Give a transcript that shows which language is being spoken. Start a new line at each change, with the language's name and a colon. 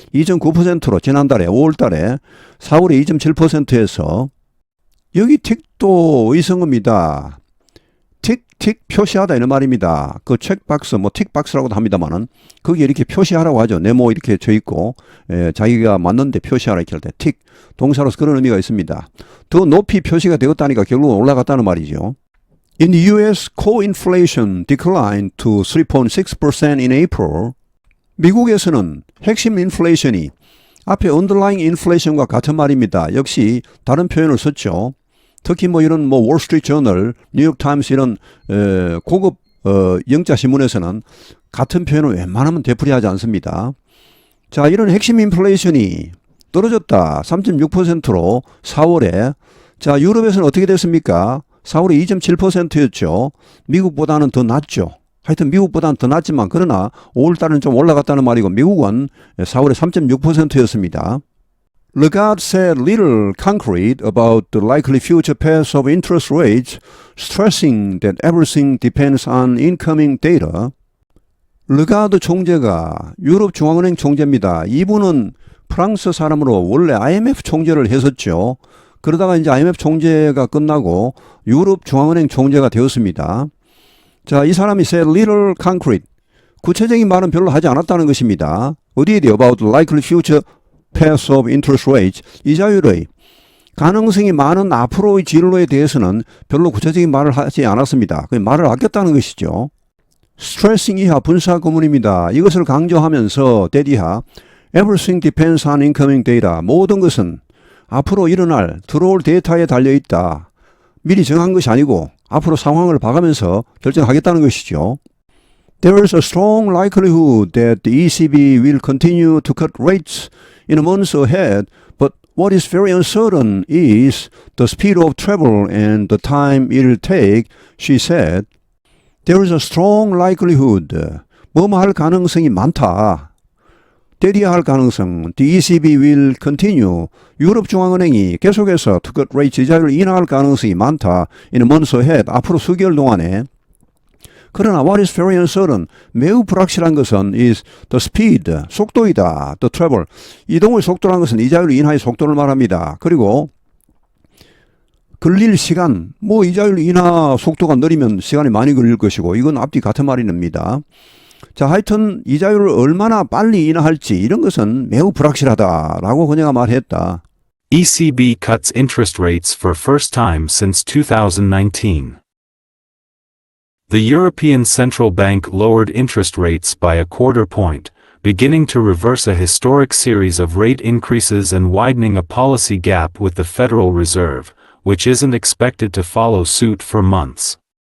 Korean: 2.9%로 지난달에 5월달에 4월에 2.7%에서 여기 틱도 의성어입니다. 틱틱 표시하다 이런 말입니다. 그 체크박스 뭐 틱박스라고도 합니다만은 거기에 이렇게 표시하라고 하죠. 네모 이렇게 쳐 있고 자기가 맞는데 표시하라 이렇게 할 때 틱 동사로서 그런 의미가 있습니다. 더 높이 표시가 되었다니까 결국은 올라갔다는 말이죠.
English: In the US, core inflation declined to 3.6% in April.
Korean: 미국에서는 핵심 인플레이션이 앞에 underlying inflation과 같은 말입니다. 역시 다른 표현을 썼죠. 특히 이런 월스트리트 저널, 뉴욕 타임스 이런 고급 영자 신문에서는 같은 표현을 웬만하면 되풀이하지 않습니다. 자, 이런 핵심 인플레이션이 떨어졌다. 3.6%로 4월에. 자, 유럽에서는 어떻게 됐습니까? 4월에 2.7%였죠. 미국보다는 더 낮죠. 하여튼 미국보다는 더 낮지만 그러나 5월달은 좀 올라갔다는 말이고 미국은 4월에 3.6%였습니다.
English: Lagarde said little concrete about the likely future path of interest rates, stressing that everything depends on incoming data.
Korean: 르가드 총재가 유럽 중앙은행 총재입니다. 이분은 프랑스 사람으로 원래 IMF 총재를 했었죠. 그러다가 이제 IMF 총재가 끝나고 유럽 중앙은행 총재가 되었습니다. 자, 이 사람이
English: said little concrete.
Korean: 구체적인 말은 별로 하지 않았다는 것입니다. 어디에 대해
English: about the likely future path of interest rates.
Korean: 이자율의 가능성이 많은 앞으로의 진로에 대해서는 별로 구체적인 말을 하지 않았습니다. 말을 아꼈다는 것이죠. stressing 이하 분사 구문입니다. 이것을 강조하면서
English: that 이하 everything depends on incoming data.
Korean: 모든 것은 앞으로 일어날 들어올 데이터에 달려있다. 미리 정한 것이 아니고 앞으로 상황을 봐가면서 결정하겠다는 것이죠.
English: There is a strong likelihood that the ECB will continue to cut rates in the months ahead, but what is very uncertain is the speed of travel and the time it will take, she said. There is a strong likelihood.
Korean: 뭐뭐 할 가능성이 많다. 대리할 가능성.
English: The ECB will continue.
Korean: 유럽 중앙은행이 계속해서
English: to cut rates
Korean: 이자율을 인하할 가능성이 많다.
English: In a month ahead.
Korean: 앞으로 수개월 동안에.
English: 그러나 what is very uncertain,
Korean: 매우 불확실한 것은
English: is the speed,
Korean: 속도이다.
English: The travel,
Korean: 이동의 속도라는 것은 이자율 인하의 속도를 말합니다. 그리고 걸릴 시간, 이자율 인하 속도가 느리면 시간이 많이 걸릴 것이고 이건 앞뒤 같은 말이 납니다. 자, 하여튼 이자율을 얼마나 빨리 인하할지 이런 것은 매우 불확실하다라고 그녀가 말했다.
English: ECB cuts interest rates for first time since 2019. The European Central Bank lowered interest rates by a quarter point, beginning to reverse a historic series of rate increases and widening a policy gap with the Federal Reserve, which isn't expected to follow suit for months.